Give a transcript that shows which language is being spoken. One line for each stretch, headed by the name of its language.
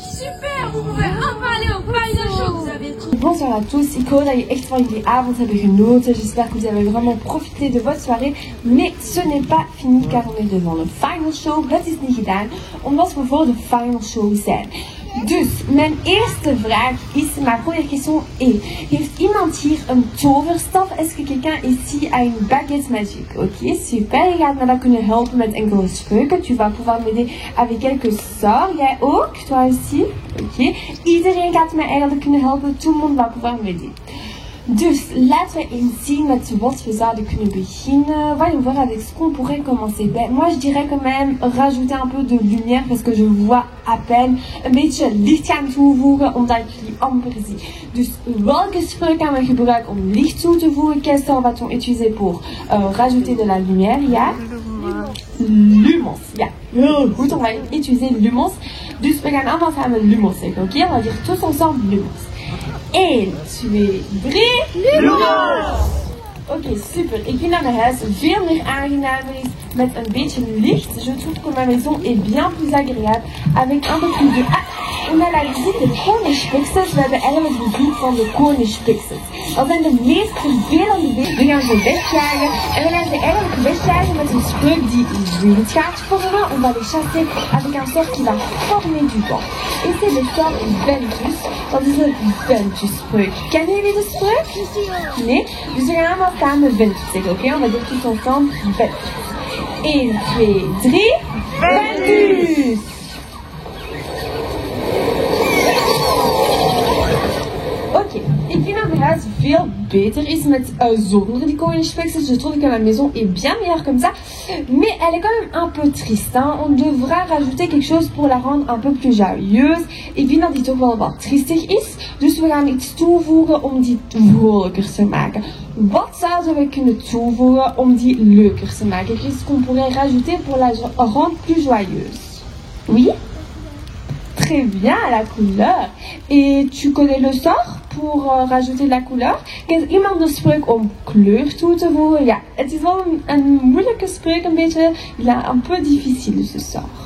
French: Super, vous pouvez enfin aller au final show. Vous avez trop... Bonsoir à tous,
Dutch: ik hoor dat je echt van jullie avond hebben genoten.
French: J'espère que vous avez vraiment profité de votre soirée. Mais ce n'est pas fini car on est devant de final show.
Dutch: Het is niet gedaan omdat we voor de final show zijn. Dus mijn eerste vraag is,
French: ma première question est,
Dutch: heeft iemand hier een toverstaf?
French: Est-ce que quelqu'un ici a une baguette magique?
Dutch: Ok, super, je gaat me dat kunnen helpen met enkele spreuken.
French: Tu vas pouvoir m'aider avec quelques sorts.
Dutch: Jij ook,
French: toi aussi?
Dutch: Ok, iedereen gaat mij eigenlijk kunnen helpen.
French: Tout le monde va pouvoir m'aider.
Dutch: Dus laten we eens zien met wat we zouden kunnen beginnen.
French: Voyons voir avec ce qu'on pourrait commencer. Ben, moi je dirais quand même rajouter un peu de lumière parce que je vois à peine.
Dutch: Een beetje licht gaan toevoegen omdat ik jullie amper zie. Dus welke spreuk gaan we gebruiken om licht toe te voegen?
French: Quel sort va-t-on utiliser pour rajouter de la lumière?
Dutch: Ja? Lumos. Ja, heel goed.
French: On va utiliser lumos.
Dutch: Dus we gaan allemaal samen lumos zeggen. Oké,
French: on va dire tous ensemble lumos.
Dutch: 1, 2, 3, Lumos! Ok, super. Ik vind dat mijn huis veel meer aangenamer is met een beetje licht.
French: Je trouve que ma maison est bien plus agréable avec un peu plus de... Ah, on a la visite de koningspixels.
Dutch: We hebben eigenlijk de bezoek van de koningspixels. Dat zijn de meest vervelende beesten. We gaan ze wegjagen en we gaan ze eigenlijk wegjagen met een spreuk die wind gaat vormen.
French: On va les chasser avec un sort qui va former du vent. Et c'est le sort Ventus.
Dutch: Dat is een Ventus-spreuk. Kennen jullie de spreuk? Nee? Dus we gaan allemaal samen Ventus zeggen, oké?
French: On va dire tous ensemble Ventus.
Dutch: 1, 2, 3, Ventus! Ok, ik vind dat mijn huis veel beter is met zonder die koningspixels.
French: Je trouve que ma maison est bien meilleure comme ça. Mais elle est quand même un peu triste. Hein? On devra rajouter quelque chose pour la rendre un peu plus joyeuse.
Dutch: Ik vind dat die toch wel wat triestig is. Dus we gaan iets toevoegen om die vrolijker te maken. Wat zouden we kunnen toevoegen om die leuker te maken?
French: Qu'est-ce qu'on pourrait rajouter pour la rendre plus joyeuse? Oui? Très bien, la couleur. Et tu connais le sort pour rajouter de la couleur?
Dutch: Kent iemand de spreuk om kleur toe te voegen? Ja, het is wel een moeilijke spreuk, een beetje,
French: un peu difficile ce sort.